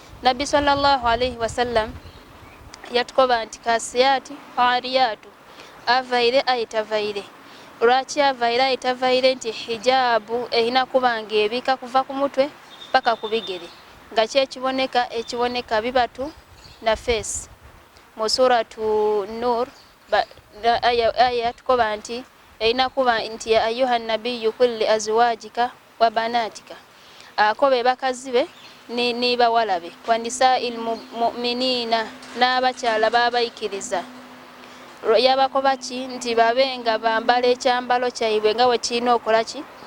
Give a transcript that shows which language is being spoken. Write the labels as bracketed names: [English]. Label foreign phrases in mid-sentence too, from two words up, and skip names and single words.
[Ganda] Nabbi [Arabic] صلى الله عليه وسلم [Ganda] yatukoba nti, [Arabic] "كاسيات عاريات," [Ganda] avaire aye tavaire. Lwaki avaire aye tavaire? Nti hijabu erina kuba ng'ebika kuva ku mutwe paka ku bigere, nga kyekiboneka, ekiboneka bibatu na feesi. Mu Suratu Nur, ba-, na-, aya, aya yatukoba nti erina kuba nti, [Arabic] "يا أيها النبي قل لأزواجك وبناتك." [Ganda] Akobe bakazi be ni, ni bawala be. [Arabic] "ونساء المؤ- المؤمنين," [Ganda] n'abakyala b'abayikiriza. Lwe yabakoba ki? Nti babe nga bambala ekyambalo kyaibwe nga bwe kirina okola ki?